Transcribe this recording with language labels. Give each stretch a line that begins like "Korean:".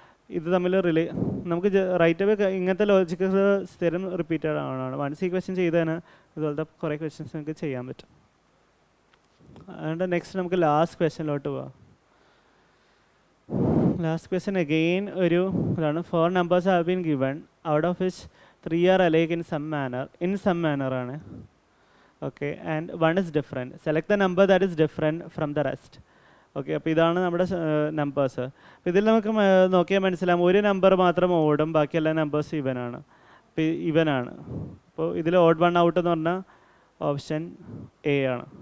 Malayalam: ഇത് തമ്മിൽ നമുക്ക് റൈറ്റ് അവേ ഇങ്ങനത്തെ ലോജിക്ക് സ്ഥിരം റിപ്പീറ്റഡ് ആണ്. വൺസ് ഈ ക്വസ്റ്റ്യൻ ചെയ്തതിന് ഇതുപോലത്തെ കുറേ ക്വസ്റ്റ്യൻസ് നമുക്ക് ചെയ്യാൻ പറ്റും. അതുകൊണ്ട് നെക്സ്റ്റ് നമുക്ക് ലാസ്റ്റ് ക്വസ്റ്റ്യനിലോട്ട് പോവാം. ലാസ്റ്റ് ക്വസ്റ്റ്യൻ അഗെയിൻ ഒരു ഇതാണ്.
English: 4 numbers have been given, out of which 3 are alike in some manner ആണ്. Okay, and 1 is different. Select the number that is different from the rest.
Malayalam: Okay, അപ്പോൾ ഇതാണ് നമ്മുടെ numbers. അപ്പോൾ ഇതിൽ നമുക്ക് നോക്കിയാൽ മനസ്സിലാവും ഒരു നമ്പർ മാത്രം ഓടും, ബാക്കി എല്ലാ നമ്പേഴ്സ് ഇവനാണ്. അപ്പോൾ ഇവനാണ്. അപ്പോൾ ഇതിൽ ഓഡ് 1 ഔട്ട് എന്ന് പറഞ്ഞാൽ ഓപ്ഷൻ എ ആണ്.